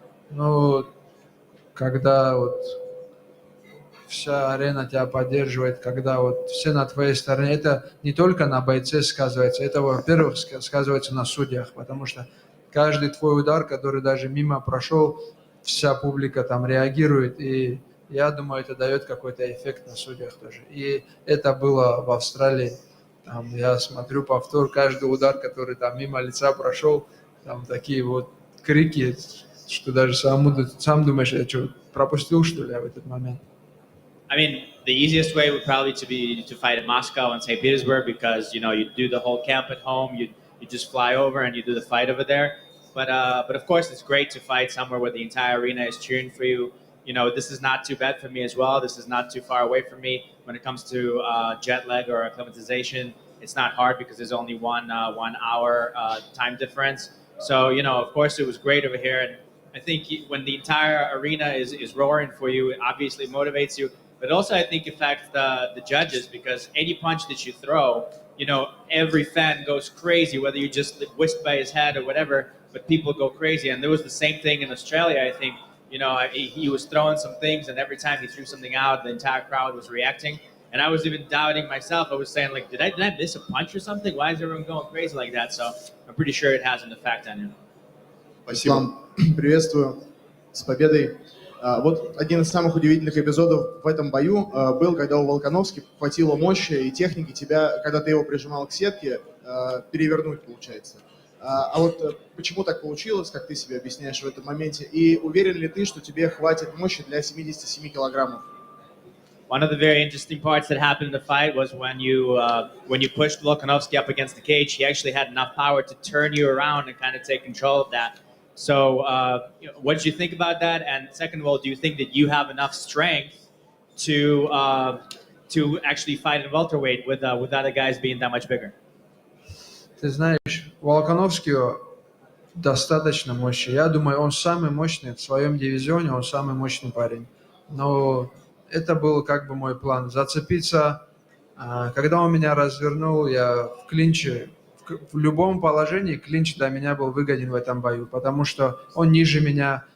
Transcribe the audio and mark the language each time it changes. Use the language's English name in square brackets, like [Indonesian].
[Russian] Ну, когда вот вся арена тебя поддерживает, когда вот все на твоей стороне, это не только на бойце сказывается, это, во-первых, сказывается на судьях, потому что каждый твой удар, который даже мимо прошел, вся публика там реагирует, и я думаю, это дает какой-то эффект на судьях тоже. И это было в Австралии. Там я смотрю повтор, каждый удар, который там мимо лица прошел, там такие вот крики, что даже сам думаешь, я что, пропустил, что ли, в этот момент? [English] I mean, the easiest way would probably be to fight in Moscow and St. Petersburg because, you know, you do the whole camp at home, you just fly over and you do the fight over there. But of course, it's great to fight somewhere where the entire arena is cheering for you. You know, this is not too bad for me as well. This is not too far away from me. When it comes to jet lag or acclimatization, it's not hard because there's only 1 hour time difference. So, you know, of course, it was great over here. And I think when the entire arena is roaring for you, it obviously motivates you. But also, I think it affects the judges because any punch that you throw, you know, every fan goes crazy, whether you just whisked by his head or whatever, but people go crazy. And there was the same thing in Australia, I think. You know, he was throwing some things, and every time he threw something out, the entire crowd was reacting. And I was even doubting myself. I was saying, like, did I miss a punch or something? Why is everyone going crazy like that? So I'm pretty sure it has an effect on him. [Russian] Ислам, приветствую, с победой. Вот один из самых удивительных эпизодов в этом бою был, когда у Волконовски хватило мощи и техники тебя, когда ты его прижимал к сетке, перевернуть, получается. А вот почему так получилось, как ты себе объясняешь в этом моменте? И уверен ли ты, что тебе хватит мощи для 77 килограммов? [English] One of the very interesting parts that happened in the fight was when you pushed Volkanovski up against the cage, he actually had enough power to turn you around and kind of take control of that. So you know, what did you think about that? And second of all, do you think that you have enough strength to to actually fight in welterweight with other guys being that much bigger? [Russian] Ты знаешь, Волконовский достаточно мощный. Я думаю, он самый мощный в своем дивизионе, он самый мощный парень. Но это был как бы мой план. Зацепиться, когда он меня развернул, я в клинче, в любом положении клинч для меня был выгоден в этом бою, потому что он ниже меня.